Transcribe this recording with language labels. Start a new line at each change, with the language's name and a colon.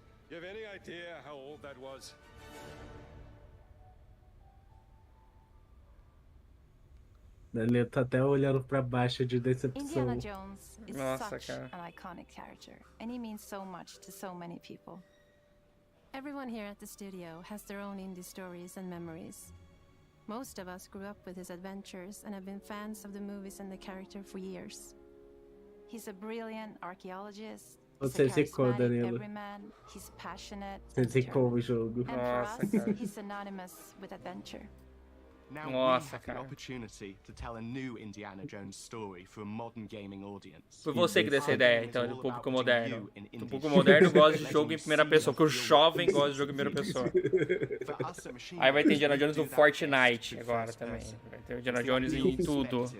English: You have any idea how old that was?
Portuguese: Ele tá até olhando pra baixo de decepção.
English: Indiana Jones is such an iconic character, and he means so much to so many people. Everyone here at the studio has their own indie stories and memories. Most of us grew up with his adventures and have been fans of the movies and the character for years. He's a brilliant archaeologist.
Portuguese: Você zicou, Danilo.
English: Everyman. He's passionate.
Portuguese: Você zicou o jogo.
English: And for us, he's synonymous with adventure. Now
Portuguese: Nossa,
English: we have
Portuguese: cara.
English: the opportunity to tell a new Indiana Jones story for a modern gaming audience.
Portuguese: Foi você que deu essa ideia, então, do público moderno. O público moderno gosta de jogo em primeira pessoa, porque o jovem gosta de jogo em primeira pessoa. Aí vai ter Indiana Jones no Fortnite agora também. Vai ter Indiana Jones em tudo.